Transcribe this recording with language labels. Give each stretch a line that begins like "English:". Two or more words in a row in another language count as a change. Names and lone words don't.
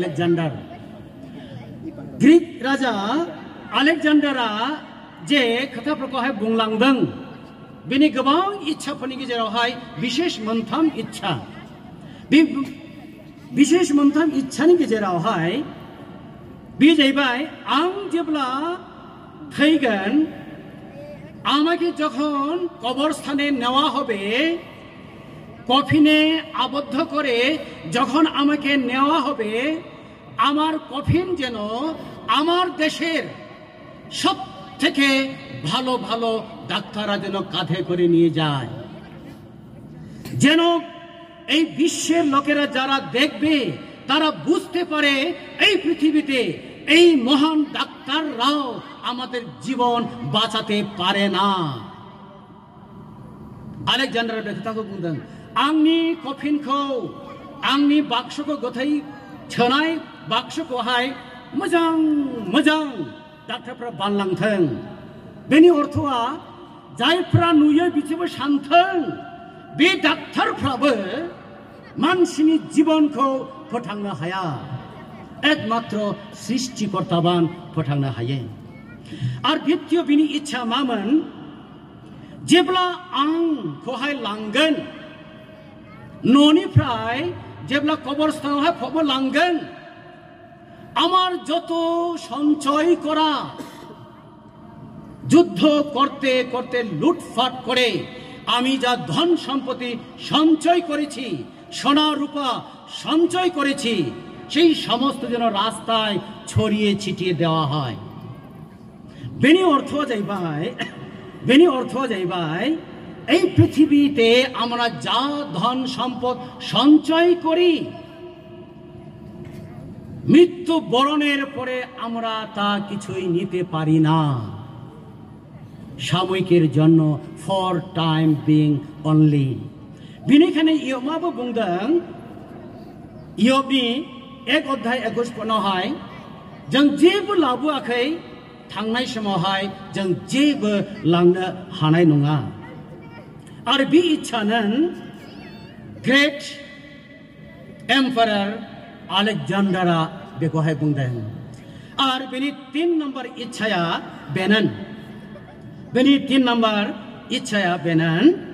Bodo: आलेकजान्डारा जे खोथाफोरखौहाय बुंलांदों बेनि गोबां इच्छाफोरनि गेजेरावहाय बिशेष मोनथाम इच्छा बे बिशेष मोनथाम इच्छानि गेजेरावहाय बे जाहैबाय आं जेब्ला थैगोन
Bangla: আমাকে যখন কবরস্থানে নেওয়া হবে কফিনে আবদ্ধ করে যখন আমাকে নেওয়া হবে আমার কফিন যেন আমার দেশের সবথেকে ভালো ভালো ডাক্তাররা যেন কাঁধে করে নিয়ে যায় যেন এই বিশ্বের লোকেরা যারা দেখবে তারা বুঝতে পারে এই পৃথিবীতে এই মহান ডাক্তাররাও আমাদের জীবন বাঁচাতে পারে না
Bodo: आलेकजान्डार बे खोथाखौ बुंदों आंनि कफिनखौ आंनि बाक्सखौ गोथै सोनाय बाक्सखौहाय मोजां मोजां डाक्टारफ्रा बानलांथों बेनि अर्थआ जायफ्रा नुयो बिसोरबो सानथों बे डाक्टारफ्राबो मानसिनि जीवनखौ फोथांनो हाया एकमात्र सृष्टिकर्ताबान फोथांनो हायो आरो द्वितीय बिनि इच्छा मामोन जेब्ला आंखौहाय लांगोन न'निफ्राय जेब्ला कबरस्थानावहाय फबो लांगोन
Bangla: আমার যত সঞ্চয় করা যুদ্ধ করতে করতে লুটপাট করে আমি যা ধন সম্পত্তি সঞ্চয় করেছি সোনা রূপা সঞ্চয় করেছি সেই সমস্ত যেন রাস্তায় ছড়িয়ে ছিটিয়ে দেওয়া হয় বেনি
Bodo: अर्थ जायबाय
Bangla: এই পৃথিবীতে আমরা যা ধন সম্পদ সঞ্চয় করি মৃত্যু বরণের পরে আমরা তা কিছুই নিতে পারি না সাময়িকের জন্য
English: for time being only
Bangla: बेनिखायनो
Bodo: इयबाबो बुंदों इयबनि 1 अध्याय 21 पनावहाय जों जेबो लाबोआखै थांनाय समावहाय जों जेबो लांनो हानाय नङा आरो बे इच्छानो
English: great emperor
Bodo: आलेकजान्डारा बेखौहाय बुंदों आरो बेनि 3 नम्बर इच्छाया बेनोन बेनि 3 नम्बर इच्छाया बेनोन